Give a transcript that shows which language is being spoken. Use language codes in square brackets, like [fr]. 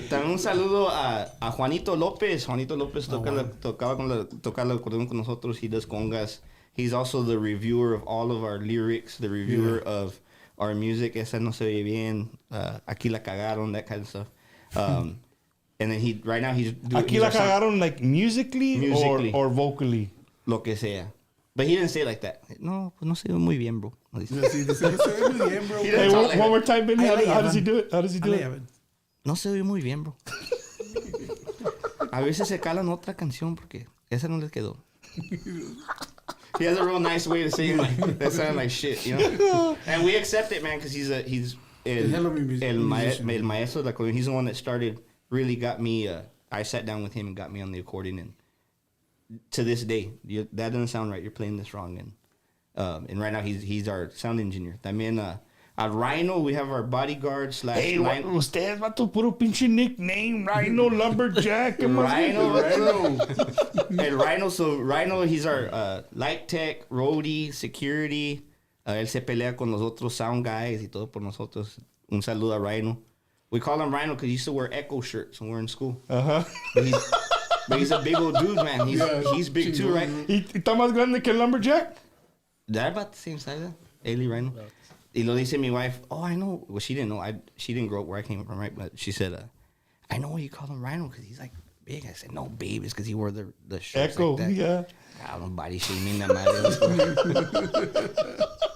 [es] También un saludo a Juanito López. Juanito López tocaba el acordeón con nosotros. [en] He does congas. He's also the reviewer of all of our lyrics, the reviewer of our music. [es] Esa no se oye bien. Aquí la cagaron, [en] that kind of stuff. And then right now he's doing... [es] Aquí la cagaron, [en] like musically. Or vocally. [es] Lo que sea. [en] But he didn't say it like that. [es] No, pues no se ve muy bien, bro. Sí, no se ve muy bien, bro. [en] Hey, one more time, Benny. How does he do it? [es] No se ve muy bien, bro. A veces se calan otra canción porque esa no les quedó. [en] He has a real nice way to say it. Like, that sounded like shit, you know? And we accept it, man, because he's [es] el maestro de accordion. [en] He's the one that really got me, I sat down with him and got me on the accordion, and to this day, that doesn't sound right. You're playing this wrong, and right now he's our sound engineer. [es] También [en] at Rhino, we have our bodyguard / [es] Hey, ustedes vato puro pinche nickname, Rhino Lumberjack. Rhino. El Rhino. [en] So Rhino, he's our light tech, roadie, security. [es] Él se pelea con los otros [en] sound guys [es] y todo por nosotros. Un saludo a Rhino. [en] We call him Rhino because he used to wear Echo shirts when we were in school. But he's a big old dude, man. He's big too, right? [es] ¿Y está más grande que el Lumberjack? [en] They're about the same size, Ailey Rhino. [es] Y lo dice mi [en] wife, oh, I know. Well, she didn't know. She didn't grow up where I came from, right? But she said, I know why you call him Rhino because he's like big. I said, no, babe, it's because he wore the shirts Echo, like that. yeah. I don't body shaming that madre.